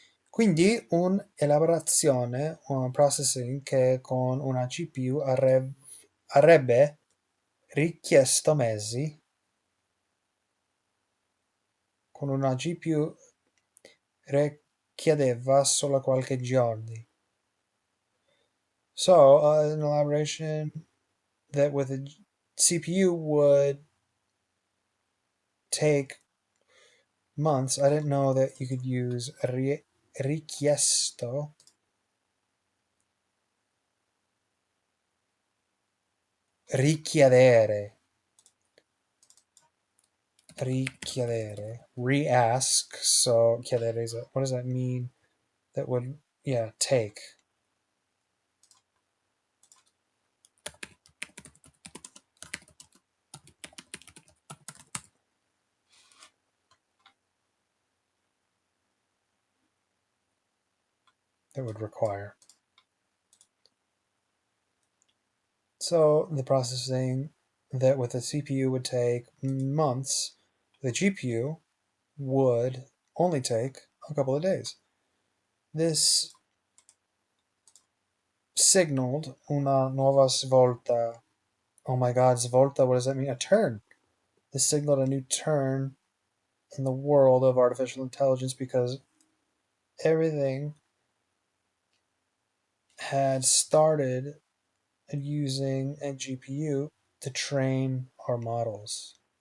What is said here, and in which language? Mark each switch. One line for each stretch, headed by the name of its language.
Italian: Quindi un'elaborazione, un processing che con una GPU avrebbe richiesto mesi, con una GPU richiedeva solo qualche giorni.
English: So, an elaboration that with a CPU would take months. I didn't know that you could use richiesto, richiedere, richiedere, re-ask. So chiedere is what does that mean? That would, yeah, take. That would require. So the processing that with the CPU would take months, the GPU would only take a couple of days. This signaled
Italian: una nuova svolta.
English: Oh my god, svolta, what does that mean? A turn. This signaled a new turn in the world of artificial intelligence because everything had started using a GPU to train our models.